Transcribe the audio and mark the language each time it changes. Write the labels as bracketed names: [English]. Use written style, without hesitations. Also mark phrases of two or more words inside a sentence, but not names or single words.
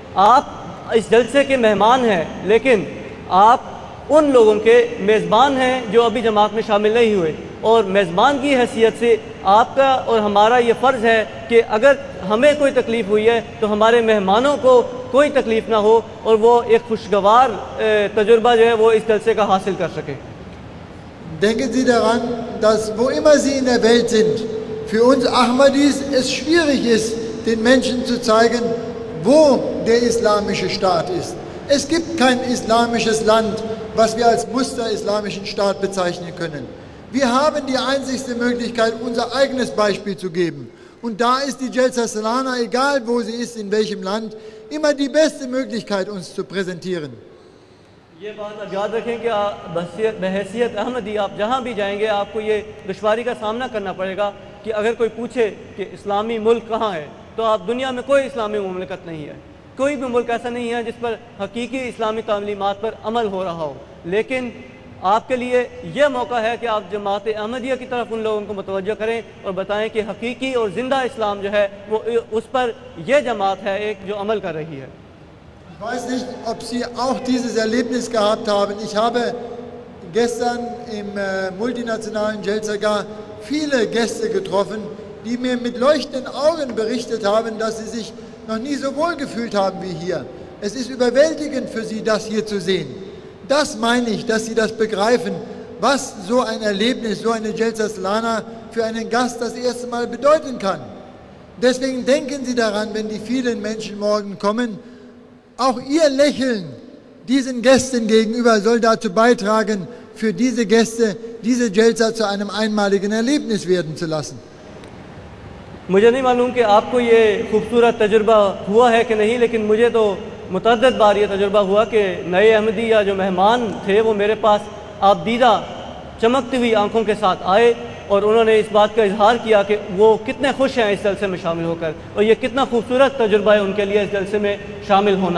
[Urdu] آپ اس جلسے کے مہمان ہیں، لیکن آپ ان لوگوں کے میزبان ہیں جو ابھی جماعت میں شامل نہیں ہوئے، اور میزبان کی حیثیت سے آپ کا اور ہمارا یہ فرض ہے کہ اگر ہمیں کوئی تکلیف ہوئی ہے تو ہمارے مہمانوں کو کوئی تکلیف نہ ہو اور وہ ایک خوشگوار تجربہ جو ہے وہ اس جلسے کا حاصل کر سکیں. [German] Denken Sie daran, dass wo immer Sie in der Welt sind, für uns Ahmadis es schwierig ist, den Menschen zu zeigen, wo der islamische Staat ist. Es gibt kein islamisches Land, was wir als Muster-islamischen Staat bezeichnen können. Wir haben die einzigste Möglichkeit, unser eigenes Beispiel zu geben. Und da ist die Jalsa Salana, egal wo sie ist, in welchem Land, immer die beste Möglichkeit, uns zu präsentieren. [Urdu] یہ بات آپ یاد رکھیں کہ بحیثیت احمدی آپ جہاں بھی جائیں گے آپ کو یہ دشواری کا سامنا کرنا پڑے گا کہ اگر کوئی پوچھے کہ اسلامی ملک کہاں ہے، تو آپ دنیا میں کوئی اسلامی مملکت نہیں ہے، کوئی بھی ملک ایسا نہیں ہے جس پر حقیقی اسلامی تعلیمات پر عمل ہو رہا ہو. لیکن آپ کے لیے یہ موقع ہے کہ آپ جماعت احمدیہ کی طرف ان لوگوں کو متوجہ کریں اور بتائیں کہ حقیقی اور زندہ اسلام جو ہے وہ اس پر یہ جماعت ہے ایک جو عمل کر رہی ہے. [German] Ich weiß nicht, ob Sie auch dieses Erlebnis gehabt haben. Ich habe gestern im multinationalen Jalsa viele Gäste getroffen, die mir mit leuchtenden Augen berichtet haben, dass sie sich noch nie so wohl gefühlt haben wie hier. Es ist überwältigend für sie, das hier zu sehen. Das meine ich, dass sie das begreifen, was so ein Erlebnis, so eine Jalsa Salana für einen Gast das erste Mal bedeuten kann. Deswegen denken Sie daran, wenn die vielen Menschen morgen kommen, auch Ihr Lächeln diesen Gästen gegenüber soll dazu beitragen, für diese Gäste diese Jalsa zu einem einmaligen Erlebnis werden zu lassen. [Urdu] مجھے نہیں معلوم کہ آپ کو یہ خوبصورت تجربہ ہوا ہے کہ نہیں، لیکن مجھے تو متعدد بار یہ تجربہ ہوا کہ نئے احمدی یا جو مہمان تھے وہ میرے پاس آبدیدہ چمکتی ہوئی آنکھوں کے ساتھ آئے اور انہوں نے اس بات کا اظہار کیا کہ وہ کتنے خوش ہیں اس جلسے میں شامل ہو کر اور یہ کتنا خوبصورت تجربہ ہے ان کے لیے اس جلسے میں شامل ہونا.